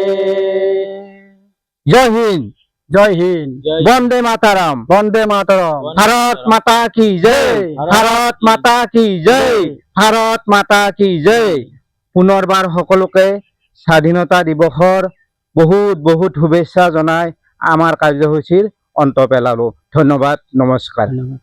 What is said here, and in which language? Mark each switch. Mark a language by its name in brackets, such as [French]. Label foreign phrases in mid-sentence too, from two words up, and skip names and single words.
[Hindi] जय हिन्द, जय हिन्द, वन्दे मातरम्, वन्दे मातरम्, भारत माता की जय, भारत माता की जय, भारत माता की जय। [Assamese] পুনৰবাৰ সকলোকে স্বাধীনতা দিৱসৰ বহুত শুভেচ্ছা জনাই আমাৰ কাৰ্যসূচীৰ অন্ত পেলালোঁ। ধন্যবাদ, নমস্কাৰ।